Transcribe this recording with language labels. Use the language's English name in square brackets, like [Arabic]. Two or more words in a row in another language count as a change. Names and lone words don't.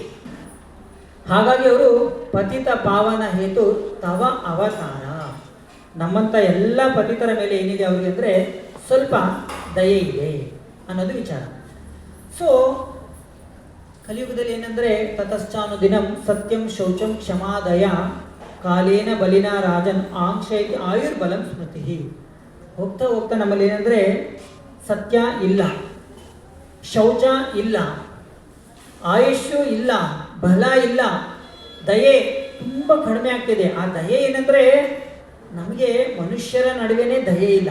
[Kannada] ಹಾಗಾಗಿ ಅವರು [Sanskrit] ಪತಿತ ಪಾವನ ಹೇತು ತವ ಅವತಾರ. [Kannada] ನಮ್ಮಂಥ ಎಲ್ಲ ಪತಿತರ ಮೇಲೆ ಏನಿದೆ ಅವರಿಗೆ ಅಂದರೆ ಸ್ವಲ್ಪ ದಯೆ ಇದೆ ಅನ್ನೋದು ವಿಚಾರ. ಸೊ ಕಲಿಯುಗದಲ್ಲಿ ಏನಂದರೆ [Sanskrit] ತತಶ್ಚಾನು ದಿನಂ ಸತ್ಯಂ ಶೌಚಂ ಕ್ಷಮಾದಯ ಕಾಲೇನ ಬಲಿನ ರಾಜನ್ ಆಂಕ್ಷೈತಿ ಆಯುರ್ಬಲಂ ಸ್ಮೃತಿ. [Kannada] ಹೋಗ್ತಾ ನಮ್ಮಲ್ಲಿ ಏನಂದರೆ ಸತ್ಯ ಇಲ್ಲ, ಶೌಚ ಇಲ್ಲ, ಆಯುಷ್ಯು ಇಲ್ಲ, ಬಲ ಇಲ್ಲ, ದಯೆ ತುಂಬ ಕಡಿಮೆ ಆಗ್ತಿದೆ. ಆ ದಯೆ ಏನಂದ್ರೆ ನಮಗೆ ಮನುಷ್ಯರ ನಡುವೆನೇ ದಯೆ ಇಲ್ಲ.